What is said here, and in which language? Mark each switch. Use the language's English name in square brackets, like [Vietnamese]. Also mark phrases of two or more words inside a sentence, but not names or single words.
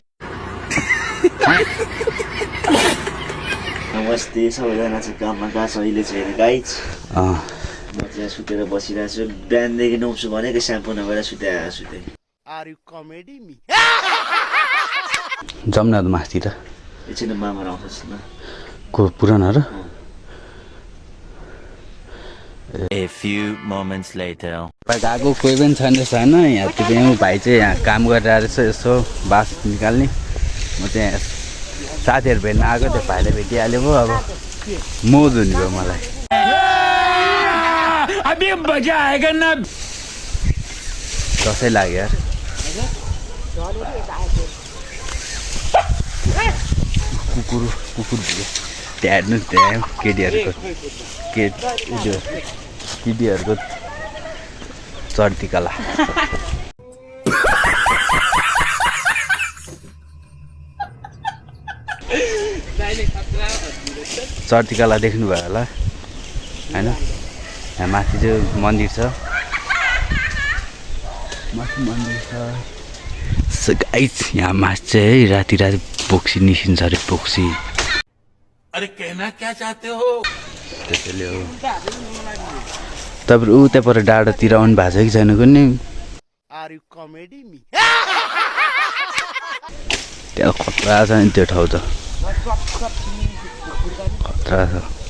[Nepali] नमस्ते सबैजना चाहिँ काममा गएको छ अहिले चाहिँ होइन गाइज। अँ म चाहिँ सुतेर बसिरहेको छु, बिहानदेखि नुहाउँछु भनेको स्याम्पू नगरेर सुते। [English] are you comedy me? [Nepali] जाउँ न मासतिर। एकछिन मामा आउँछ न। को पुरानहरू? [English] A few moments later. [Nepali] गएको कोही पनि छैन रहेछ होइन। यहाँ त्यो भाइ चाहिँ यहाँ काम गरेर रहेछ, यसो बास निकाल्ने। म चाहिँ साथीहरू भेट्न आएको, त्यो भाइले भेटिहाल्यो भयो। अब मोज हुने भयो मलाई। [Hindi] अभी मजा आएगा ना। [Nepali] दसैँ लाग्यो यार। कुकुर त्यहाँ हेर्नु, त्यहाँ केटीहरूको चढ्ती कला। चढ्ती कला देख्नुभयो होला होइन। यहाँ माथि चाहिँ मन्दिर छ, माथि मन्दिर छ। गाइस यहाँ मास चाहिँ राति बोक्सी निस्किन्छ अरे, बोक्सी। [Hindi] अरे कहना क्या चाहते हो? [Nepali] त्यसैले हो। तपाईँहरू उता पर डाँडातिर आउनु भएको छ कि छैन कुनै? [English] are you comedy me? [Nepali] त्यहाँ खतरा छ नि त्यो ठाउँ त, खतरा छ।